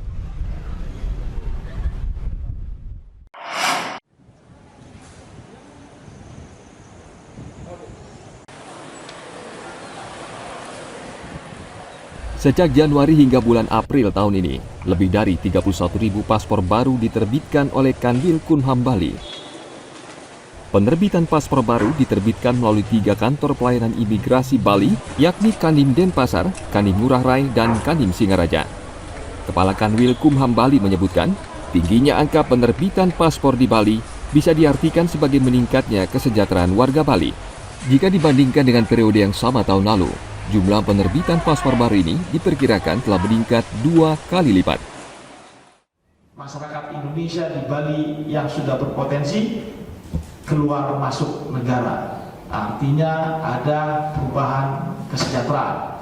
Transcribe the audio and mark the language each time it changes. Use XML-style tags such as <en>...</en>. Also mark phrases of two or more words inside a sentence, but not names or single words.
<id>Sejak Januari hingga bulan April tahun ini, lebih dari 31.000 paspor baru diterbitkan oleh Kanwil Kumham Bali. Penerbitan paspor baru diterbitkan melalui 3 kantor pelayanan imigrasi Bali, yakni Kandim Denpasar, Kandim Ngurah Rai, dan Kandim Singaraja. Kepala Kanwil Kumham Bali menyebutkan, tingginya angka penerbitan paspor di Bali bisa diartikan sebagai meningkatnya kesejahteraan warga Bali. Jika dibandingkan dengan periode yang sama tahun lalu, jumlah penerbitan paspor baru ini diperkirakan telah meningkat 2 kali lipat. Masyarakat Indonesia di Bali yang sudah berpotensi keluar masuk negara, artinya ada perubahan kesejahteraan.</id>